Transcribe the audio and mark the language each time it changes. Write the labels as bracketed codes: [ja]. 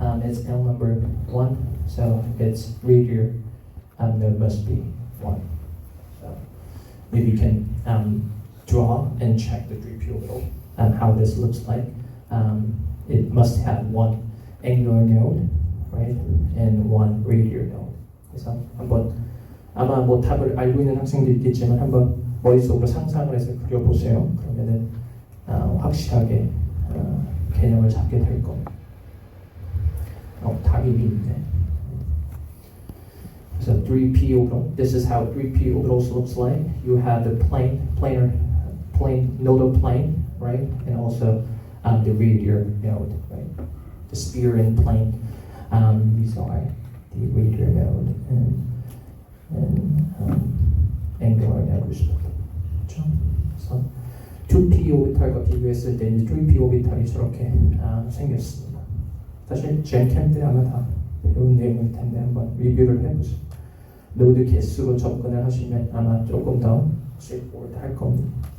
[en] It's L number 1, so its radial node must be 1. So maybe you can draw and check the 3p orbital and how this looks like. It must have 1 angular node, right, and 1 radial node. [ko] 그래서 한번 아마 뭐 답을 알고 있는 학생도 있겠지만 한번 머릿속으로 상상을 해서 그려보세요. 그러면은 확실하게 개념을 잡게 될 겁니다. 답이 있네. [en] So 3p orbital. This is how 3p orbitals looks like. You have the plane, nodal plane, right, and also the radial node, right. The sphere and plane. These are the radial node and angular node respectively. [ko] 그래서 2p 오비탈과 비교했을 때 이제 3p 오비탈이 저렇게 생겼습니다. 사실 젠캠 때 아마 다 배운 내용일 텐데 한번 리뷰를 해보세요. 노드 개수로 접근을 하시면 아마 조금 더 straightforward 할 겁니다.